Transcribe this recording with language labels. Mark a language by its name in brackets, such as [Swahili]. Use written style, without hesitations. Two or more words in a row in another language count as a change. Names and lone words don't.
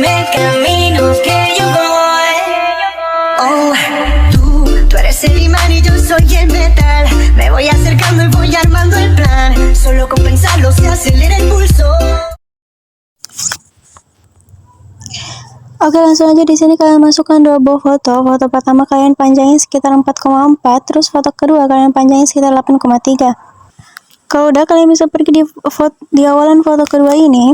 [Spanish] caminos que yo voy. Oh, tú eres el imán y yo soy el metal. Me voy acercando y voy armando el plan. Solo con pensarlo se acelera el pulso. [Indonesian] Oke, langsung aja di sini kalian masukkan dua buah foto. Foto pertama kalian panjangin sekitar 4,4, terus foto kedua kalian panjangin sekitar 8,3. Kalau udah, kalian bisa pergi di awalan foto kedua ini.